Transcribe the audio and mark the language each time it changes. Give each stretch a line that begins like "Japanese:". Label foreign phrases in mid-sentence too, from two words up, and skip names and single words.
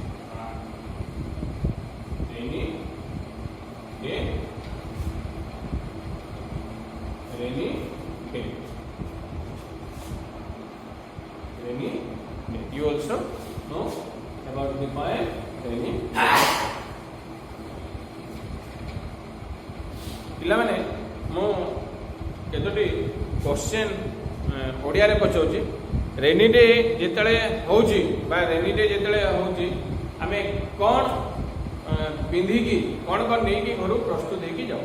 English: Rainy day. Rainy day. Rainy day. You also know about the poem rainy day.
Odia: ପିଲାମାନେ ମୁଁ କେତୋଟି କ୍ୱେଶ୍ଚନ୍ ଓଡ଼ିଆରେ ପଚାରୁଛି।
English: rainy day
Odia: ଯେତେବେଳେ ହେଉଛି ବା
English: rainy day
Odia: ଯେତେବେଳେ ହେଉଛି ଆମେ କ'ଣ ପିନ୍ଧିକି କ'ଣ ନେଇକି ଘରୁ ପ୍ରସ୍ତୁତ ହେଇକି ଯାଉ?